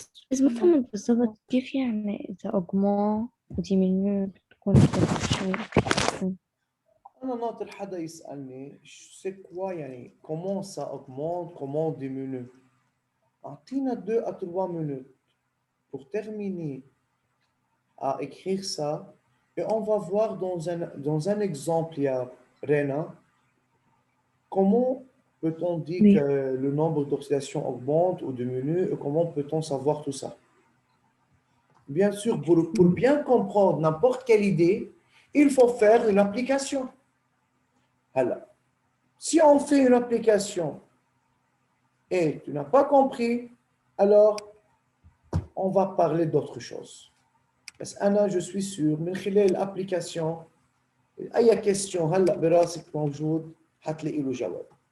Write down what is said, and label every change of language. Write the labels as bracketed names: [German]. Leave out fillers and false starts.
[Arabic] بس ما فهمت بالضبط كيف يعني إذا أوغمون وديمينيو بتكون ريدكشن. أنا ناطر حدا يسألني [French] c'est quoi يعني comment ça augmente, comment diminue. [Arabic] أعطينا [French] 2 à 3 minutes pour terminer à écrire ça et on va voir dans un exemple, il y a Rena, comment peut-on dire Oui. que le nombre d'oxydations augmente ou diminue et comment peut-on savoir tout ça? Bien sûr, pour bien comprendre n'importe quelle idée, il faut faire une application. Alors, si on fait une application et tu n'as pas compris, alors on va parler d'autre chose. [Arabic] بس أنا [French] je suis sûr [Arabic] من خلال الابليكاسيون أي question هلا براسك موجود حتلاقي له جواب.